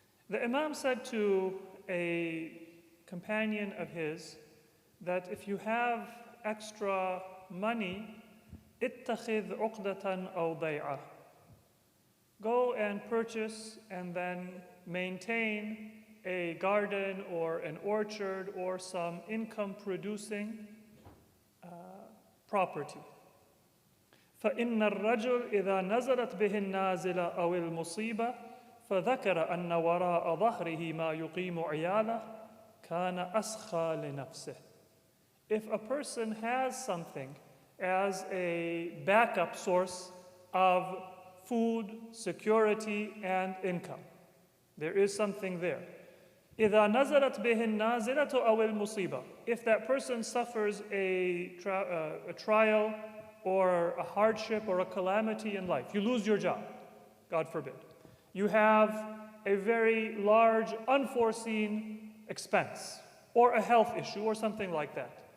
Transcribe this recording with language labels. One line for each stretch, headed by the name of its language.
English: The Imam said to a companion of his that if you have extra money,
Arabic: اتخذ عقدة أو ضيعة.
English: Go and purchase and then maintain a garden or an orchard or some income-producing property.
Arabic: فإن الرجل إذا نزلت به النازلة أو المصيبة فذكر أن وراء ظهره ما يقيم عياله كان أسخى لنفسه.
English: If a person has something as a backup source of food, security, and income, there is something there.
Arabic: إذا نزلت به النازلة أو المصيبة.
English: If that person suffers a trial or a hardship or a calamity in life, you lose your job, God forbid. You have a very large unforeseen expense or a health issue or something like that.